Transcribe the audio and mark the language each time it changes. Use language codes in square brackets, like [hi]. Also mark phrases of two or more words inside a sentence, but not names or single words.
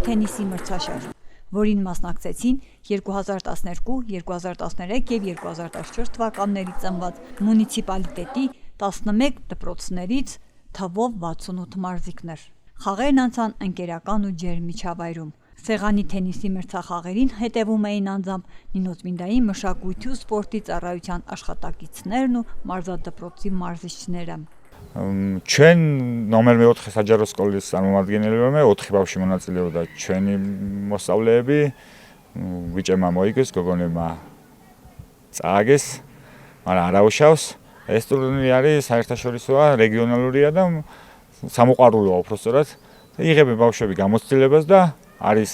[hy] թենիսի մրցաշար, որին մասնակցեցին 2012, 2013 և 2014 թվականների ծնված մունիցիպալիտետի 11 դպրոցներից թվով 68 մարզիկներ։ Խաղերն անցան ընկերական ու ջերմ միջավայրում։ Սեղանի թենիսի մրցախաղերին հետևում էին անձամբ Նինոսմինդայի մշակույթի ու սպորտի ծառայության աշխատակիցներն ու մարզադպրոցի մարզիչները։ [ka] Ჩვენ ნომერ მე-4 საჯარო სკოლის წარმომადგენლები მე 4 ბავშვი მონაწილეობდა ჩვენი მოსწავლეები ბიჭებმა მოიგეს გოგონებმა წააგეს მაგრამ არაუშავს ეს ტურნირი არის საერთაშორისოა რეგიონალურია და სამოყვარულოა უпростоრად იღებენ ბავშვები გამოცდილებას და არის